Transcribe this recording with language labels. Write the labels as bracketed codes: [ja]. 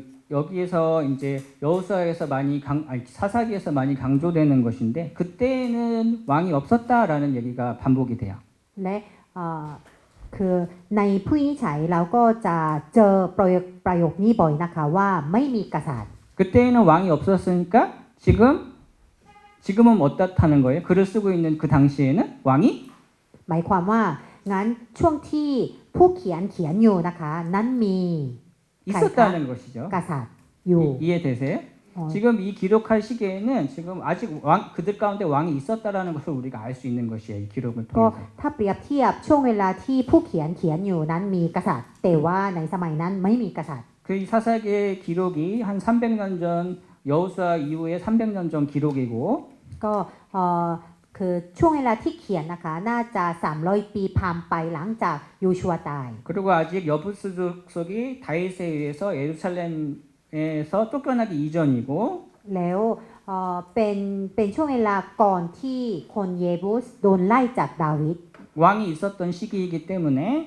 [ko] 여기에서 이제 여호수아에서 사사기에서 많이 강조되는 것인데 그때는 왕이 없었다라는 얘기가 반복이 돼요. [th] และคือในผู้วินิจฉัยเราก็จะเจอประโยคนี้บ่อยนะคะว่าไม่มีกษัตริย์ [ko] 그때는 왕이 없었으니까 지금은 어떻다는 거예요? 글을 쓰고 있는 그 당시에는 왕이 [th] หมายความว่างั้นช่วงที่ผู้เขียนอยู่นะคะนั้นมี [ko] 있었다는 것이죠. [th] กษัตริย์อยู่ [ko] 이해되세요? 어. 지금 이 기록할 시기에는 지금 아직 그들 가운데 왕이 있었다라는 것을 우리가 알 수 있는 것이에요. 이 기록을 [th] ก็ [ko] 통해서. [th] ถ้าเปรียบเทียบช่วงเวลาที่ผู้เขียนอยู่นั้นมีกษัตริย์แต่ว่าในสมัยนั้นไม่มีกษัตริย์ [ko] 그 사사기의 기록이 한 300년 전 여호수아 이후에 300년 전 기록이고 [th] ก็คือช่วงเวลาที่เขียนนะคะน่าจะ300ปีผ่านไปหลังจากยูชัวตาย [ko] 그리고 아직 여부스 족속이 다윗에 의해서 예루살렘에서 쫓겨나기 이전이고 [th] แล้วเป็นช่วงเวลาก่อนที่คนเยบุสโดนไล่จากดาวิด [ko] 왕이 있었던 시기이기 때문에